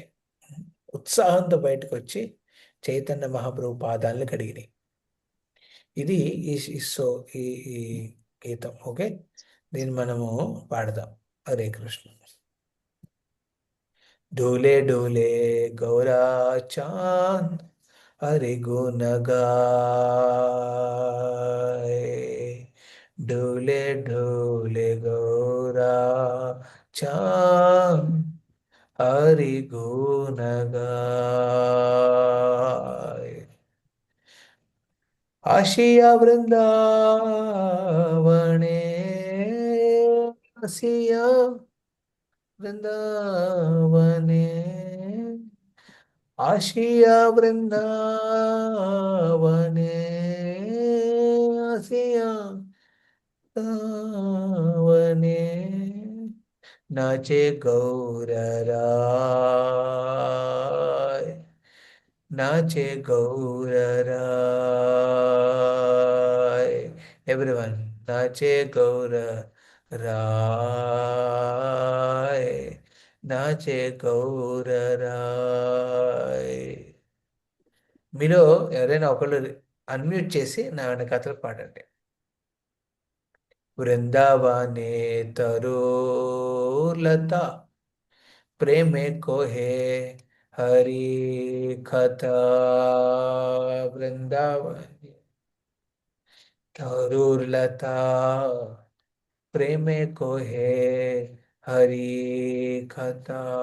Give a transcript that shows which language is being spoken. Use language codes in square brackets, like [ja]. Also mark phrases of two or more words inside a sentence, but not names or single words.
[te] ఉత్సాహంతో బయటకు వచ్చి చైతన్య మహాప్రభు పాదాలను కడిగినాయి. ఇది ఈ ఈ సో ఈ ఈ గీతం. ఓకే, దీన్ని మనము పాడదాం. హరే కృష్ణ. [bn] দোলে দোলে গৌরা চাঁদ হরি গুণ গায়। দোলে দোলে গৌরা চাঁদ হরি গুণ গায়। আসিয়া বৃন্দাবনে আসিয়া বৃন্দাবনে আসিয়া বৃন্দাবনে আসিয়া বৃন্দাবনে নাচে গৌর রায়। নাচে গৌর রায়। एवरीवन, নাচে গৌর রায়। নাচে গৌর রায়। [te] మీలో ఎవరైనా ఒకళ్ళు అన్మ్యూట్ చేసి నా వెనకాతలు పాడండి. [bn] বৃন্দাবনে তরুলতা প্রেমে কো হৈ হরি কথা। বৃন্দাবন তরুলতা প্রেমে কো হৈ হরি কথা।